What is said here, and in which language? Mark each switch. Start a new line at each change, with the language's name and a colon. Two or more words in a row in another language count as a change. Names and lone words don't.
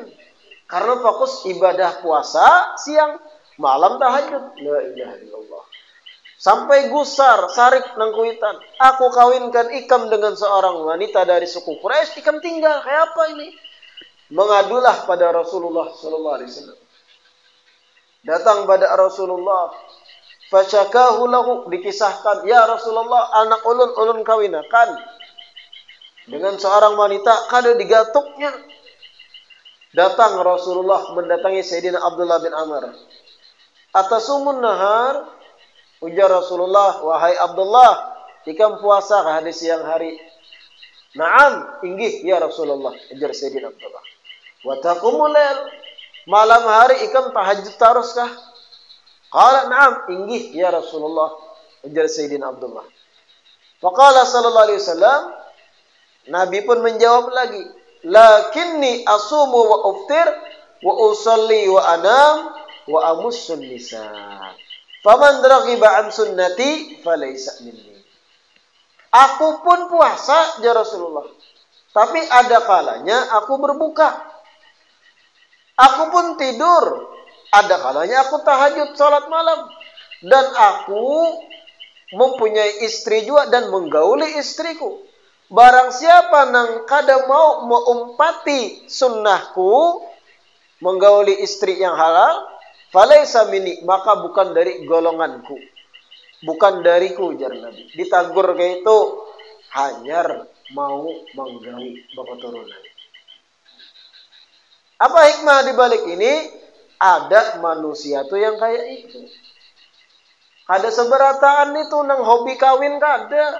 Banjar: Karena fokus ibadah puasa siang, malam tahajud.
Arabic: لا إله إلا الله.
Banjar: Sampai gusar, sarik nang kuitan. Aku kawinkan Ikam dengan seorang wanita dari suku Quraisy. Ikam tinggal. Kayak apa ini? Mengadulah pada Rasulullah
Arabic: صلى الله عليه وسلم.
Banjar: Datang pada Rasulullah.
Arabic: فشكاه له,
Banjar: dikisahkan,
Arabic: يا رسول الله,
Banjar: anak ulun kawinakan dengan seorang wanita, kada digatuknya. Datang Rasulullah mendatangi Sayyidina Abdullah bin Amr.
Arabic: أتصوم النهار,
Banjar: ujar Rasulullah, wahai Abdullah, ikam puasa kah di siang hari? Naam, inggih
Arabic: يا رسول الله,
Banjar: ujar Sayyidina Abdullah.
Arabic: وتقوم الليل,
Banjar: malam hari ikam tahajud terus kah?
Arabic: قال نعم,
Banjar: inggih
Arabic: يا رسول الله,
Banjar: ujar Sayyidina Abdullah.
Arabic: فقال صلى الله عليه وسلم,
Banjar: Nabi pun menjawab lagi,
Arabic: لكني أصوم وأفطر وأصلي وأنام وأمس النساء. فمن رغب عن سنتي فليس مني.
Indonesian: Aku pun puasa
Arabic: يا رسول الله.
Indonesian: Tapi ada kalanya aku berbuka. Aku pun tidur. Ada kalanya aku tahajud salat malam. Dan aku mempunyai istri juga dan menggauli istriku.
Banjar: Barang siapa nang kada mau mengumpati sunnahku, menggauli istri yang halal,
Arabic: فليس مني,
Indonesian: maka bukan dari golonganku.
Banjar: Bukan dariku, jar Nabi. Ditagur kayak itu, hanyar mau menggawi keturunan.
Indonesian: Apa hikmah di balik ini?
Banjar: Ada manusia tuh yang kayak itu. Ada seberataan itu nang hobi kawin kada.